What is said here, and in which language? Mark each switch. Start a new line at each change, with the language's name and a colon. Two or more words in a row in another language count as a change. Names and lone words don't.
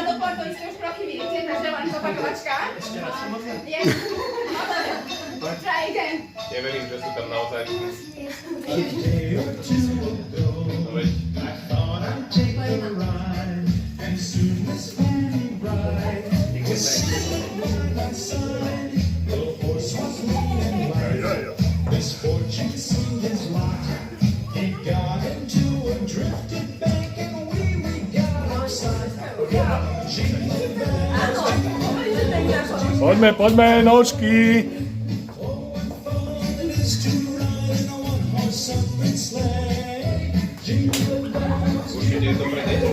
Czech: opakovat to jste už pro chvíli, takže
Slovak: len opakovačka. Je.
English: Try again.
Slovak: Neverím, že sú tam naozaj. No veď.
English: Misfortune seemed his lot. He got into a drifted bank and we got outside.
Slovak: Poďme, nožky. Určite je to pre